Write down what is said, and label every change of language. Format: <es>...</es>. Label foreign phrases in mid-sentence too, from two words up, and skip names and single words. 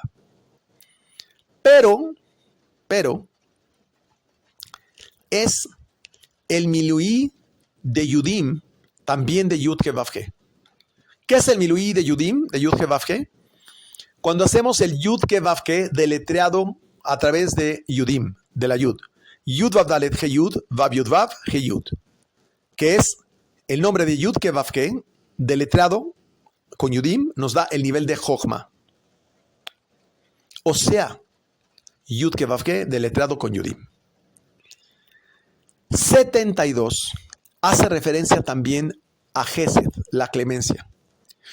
<es>Pero, es el Miluí de Yudim, también de</es> <he>יוד הא ואו הא.</he> <es>¿Qué es el Miluí de Yudim, de</es> <he>יוד הא ואו הא?</he> <es>Cuando hacemos el</es> <he>יוד הא ואו הא</he> <es>deletreado a través de Yudim, de la Yud.</es> <he>יוד ואו דלת הא יוד, ואו יוד ואו הא יוד.</he> <es>Que es el nombre de</es> <he>יוד הא ואו הא</he> <es>deletreado con Yudim, nos da el nivel de Jochma. O sea,</es> <he>יוד הא ואו הא</he> <es>deletreado con Yudim. 72 hace referencia también a Gesed, la clemencia.</es>